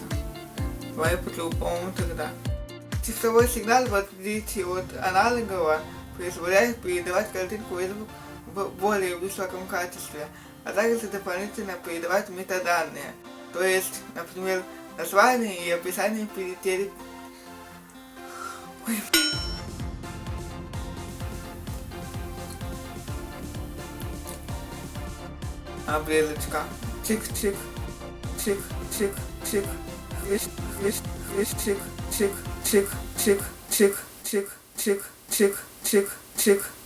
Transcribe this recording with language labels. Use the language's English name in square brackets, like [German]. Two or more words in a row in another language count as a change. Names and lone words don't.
[Russian] Давай по-другому тогда. Цифровой сигнал, в отличие от аналогового, позволяет передавать картинку и звук в более высоком качестве, а также дополнительно передавать метаданные, то есть, например, название и описание перед обрезочка. Чик-чик, чик-чик, чик, хвищ, хвищ, хвищ, чик, чик, чик, чик, чик, чик, чик, чик, чик, чик,